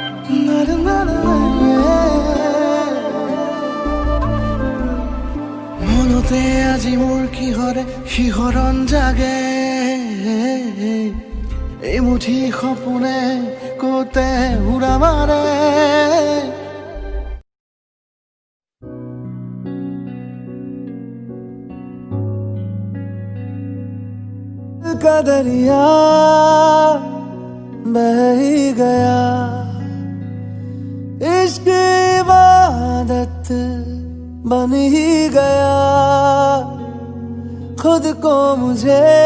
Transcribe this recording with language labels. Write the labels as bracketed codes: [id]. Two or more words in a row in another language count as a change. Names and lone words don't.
[as] মনতে আজি মোৰ কিহৰে শিহৰণ জাগে এই মুঠি সপোনে কতে উৰা মাৰে [hi] का दरिया बह ही गया इश्क इबादत बन ही गया खुद को मुझे